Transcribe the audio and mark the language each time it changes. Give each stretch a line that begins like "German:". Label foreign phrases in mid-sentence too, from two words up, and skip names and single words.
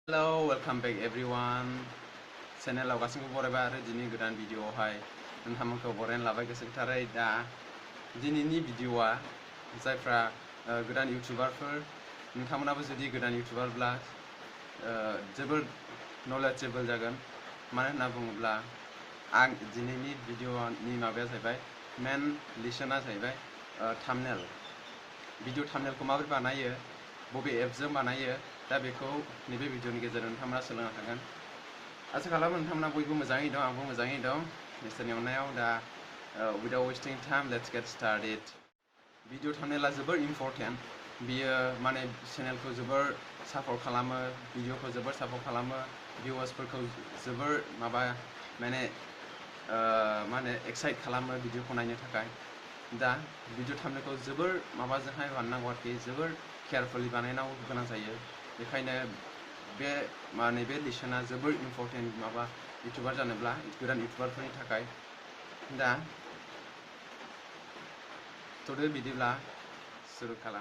English: Hello, welcome back everyone.
Bodo: Channel गासिबो बरायबाय आरो दिनै गोदान भिडिअआवहाय नोंथांमोनखौ बरायना लाबाय गोसोथारै दा दिनैनि भिडिअआ जायफ्रा गोदान इउटिउबारफोर नोंथांमोनाबो जुदि गोदान इउटिउबारब्ला जोबोर नलेजेबल जागोन मानो होनना बुङोब्ला आं दिनैनि भिडिअनि माबाया जाहैबाय मेन लिसना जाहैबाय
English: thumbnail video thumbnail
Bodo: माबोरै बानायो बबे एपजों बानायो दा बेखौ नैबे भिडिअनि गेजेरजों नोंथांमोना सोलोंनो हागोन आसा खालामो नोंथांमोना बयबो मोजाङै दं आंबो मोजाङै दं इसोरनि अननायाव दा
English: without wasting time let's get started video thumbnail
Bodo: जोबोर इम्परटेन्ट बियो माने चेनेलखौ जोबोर सापर्ट खालामो भिडिअखौ जोबोर सापर्ट खालामो भिउवार्सफोरखौ जोबोर माने एक्साइट खालामो भिडिअखौ नायनो थाखाय दा
English: video thumbnail
Bodo: जोबोर माबाजोंहाय बानायनांगौ आरोखि जोबोर केयारफुलि बानायनांगौ गोनां जायो बेखायनो बे लिसना जोबोर इम्परटेन्ट माबा इउटिउबार जानोब्ला गोदान इउटिउबारफोरनि थाखाय दा थ'दो बिदिब्ला सुरु खालाम